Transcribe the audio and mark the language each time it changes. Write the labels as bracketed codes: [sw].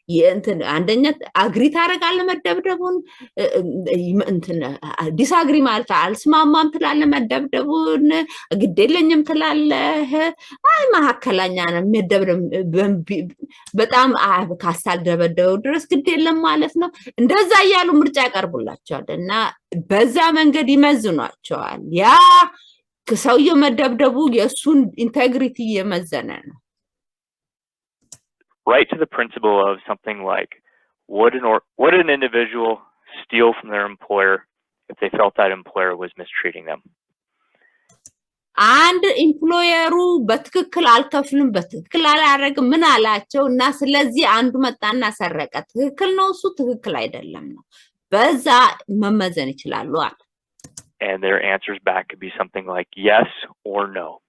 [am] እንትን አንደኛ አግሪ ታደርጋለህ መደብደቡን እንትን ዲስአግሪ ማለት አልስማማም ትላለህ መደብደቡን ግዴለኝም ትላለህ አይ መሐከለኛ ነው የሚደብደብ በጣም ካሳል ደበደበው ድረስ ግዴለም ማለት ነው። እንደዛ እያሉ ምርጫ ያቀርቡላቸዋል እና በዛ መንገድ ይመዝኗቸዋል። ያ ከሰውየው መደብደቡ የሱን ኢንቴግሪቲ የመዘነ ነው። [en] Right to the principle of something like would an individual steal from their employer if they felt that employer was mistreating them? [am] አንድ ኢምፕሎየሩ በትክክል አልከፍልም በትክክል አላረግም ምን አላቸው እና ስለዚህ አንዱ መጣና ሰረቀ ትክክል ነው እሱ ትክክል አይደለም ነው በዛ መመዘን ይችላሉ አለ። [en] And their answers back could be something like yes or no.